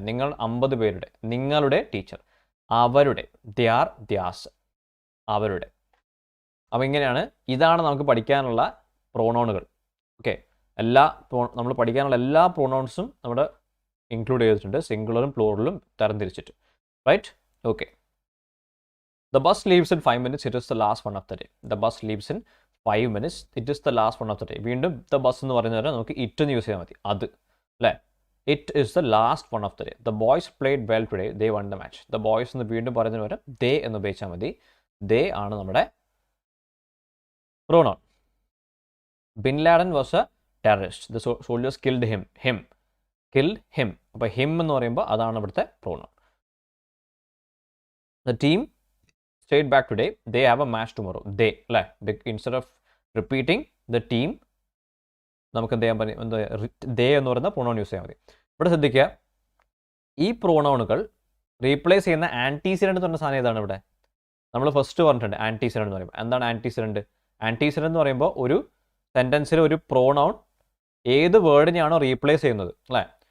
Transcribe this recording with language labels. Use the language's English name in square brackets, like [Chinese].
[Malayalam] നിങ്ങൾ 50 പേരുടെ, നിങ്ങളുടെ ടീച്ചർ, അവരുടെ, ദ്യാർ ദ്യാസ്, അവരുടെ. അപ്പോൾ ഇങ്ങനെയാണ്. ഇതാണ് നമുക്ക് പഠിക്കാനുള്ള പ്രോണൗണുകൾ. ഓക്കെ, നമ്മൾ പഠിക്കാനുള്ള എല്ലാ പ്രോണൗൺസും നമ്മുടെ ഇൻക്ലൂഡ് ചെയ്തിട്ടുണ്ട്, സിംഗുലറും പ്ലൂറലും തരംതിരിച്ചിട്ട്. Right. Okay. [English] The bus leaves in 5 minutes. It is the last one of the day. The bus leaves in 5 minutes. It is the last one of the day. [Malayalam] വീണ്ടും the bus എന്ന് പറയുന്നത് നമുക്ക് it എന്ന് use ചെയ്യാൻ മതി. അത് അല്ലേ. [English] It is the last one of the day. The boys played well today. They won the match. [Malayalam] The boys എന്ന് വീണ്ടും പറയുന്നതിന് പകരം they എന്ന് ഉപയോഗിച്ചാൽ മതി. They ആണ് നമ്മുടെ pronoun. [English] Bin Laden was a terrorist. The soldiers killed him. Killed him. [Malayalam] അപ്പോൾ him എന്ന് പറയുമ്പോൾ അതാണ് ഇവിടുത്തെ pronoun. [English] The team stayed back today. They have a match tomorrow. They അല്ലേ. Instead of repeating the team, [Malayalam] നമുക്ക് എന്ത് ചെയ്യാൻ പറ്റും? ദേ എന്ന് പറയുന്ന പ്രോണൗൺ യൂസ് ചെയ്യാൻ മതി. ഇവിടെ ശ്രദ്ധിക്കുക, ഈ പ്രോണൗണുകൾ റീപ്ലേസ് ചെയ്യുന്ന ആൻറ്റീസിഡൻറ്റ് എന്ന് പറഞ്ഞ സാധനം ഏതാണ്? ഇവിടെ നമ്മൾ ഫസ്റ്റ് പറഞ്ഞിട്ടുണ്ട് ആൻറ്റീസിഡൻറ്റ് എന്ന് പറയുമ്പോൾ. എന്താണ് ആൻറ്റീസിഡൻറ്റ്? ആൻറ്റീസിഡൻറ്റ് എന്ന് പറയുമ്പോൾ ഒരു സെൻറ്റൻസിൽ ഒരു പ്രോണൗൺ ഏത് വേർഡിനെയാണോ റീപ്ലേസ് ചെയ്യുന്നത് അല്ലേ.